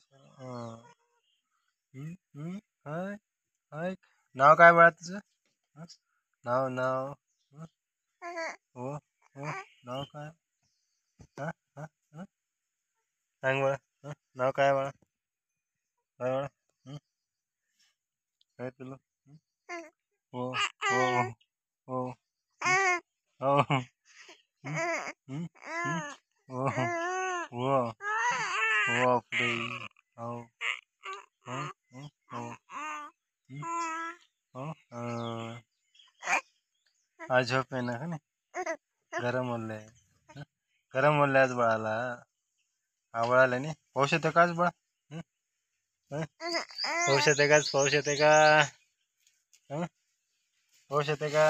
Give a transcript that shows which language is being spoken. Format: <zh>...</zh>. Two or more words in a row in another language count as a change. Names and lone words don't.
<mr>हाय हाय, नाव काय बाळा तुझं? हं? नाव नाव, हं? हो हो, नाव काय? हा हा हा, सांग बाळा. नाव काय बाळा? काय बाळा? हं? काय तुला? हो हो हो हो हो, हं? हो हो हो, बापरे. हो हो हो हो, हो, आज झोप आहे ना का नाही? गरम होलंय. गरम होलंय आज बाळाला. आवळाला नाही पाऊस येतो का आज बाळा? हं? हं? पाऊस येते का? पाऊस येते का? हं? पाऊस येते का?</mr>